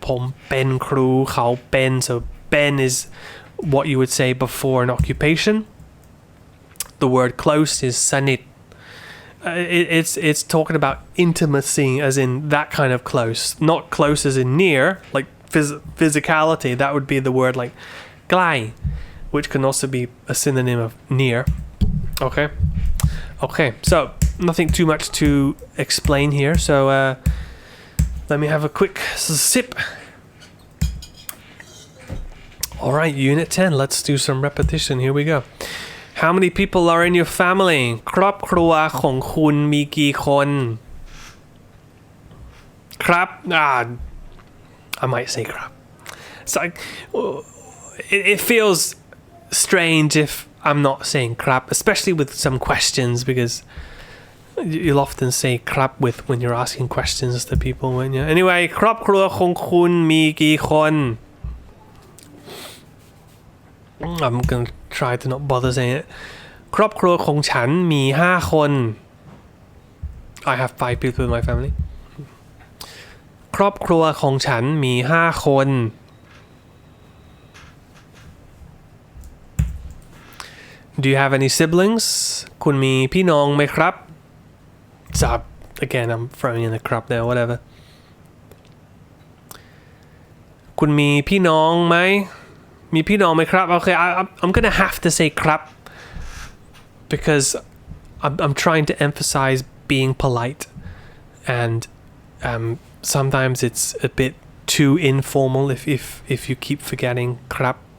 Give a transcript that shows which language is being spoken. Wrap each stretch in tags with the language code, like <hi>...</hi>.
<th>ผมเป็นครูเขาเป็น</th> <en>so เป็น is what you would say before an occupation. The word close is สนิท. It's talking about intimacy as in that kind of close, not close as in near, like physicality. That would be the word like ใกล้ which can also be a synonym of near. Okay, so nothing too much to explain here, so let me have a quick sip. Alright, unit 10, let's do some repetition. Here we go. How many people are in your family?</en> <th>ครอบครัวของคุณมีกี่คนครับ</th> <en>I might say</en> <th>ครับ.</th> <en>So it feels strange if I'm not saying ครับ, especially with some questions, because you'll often say ครับ with when you're asking questions to people, when you anyway</en> <th>ครอบครัวของคุณมีกี่คน</th> <en>I'm gonna try to not bother saying it.</en> <th>ครอบครัวของฉันมี5 คน</th> <en>I have 5 people in my family.</en> <th>ครอบครัวของฉันมี5 คน</th> <en>Do you have any siblings?</en> <th>คุณมีพี่น้องไหมครับ</th> <en>So again, I'm throwing in the ครับ there, whatever.</en> <th>คุณมีพี่น้องไหม มีพี่น้องไหมครับ</th> <en>Okay, I'm gonna have to say ครับ because I'm trying to emphasize being polite, and sometimes it's a bit too informal if you keep forgetting ครับ.</en>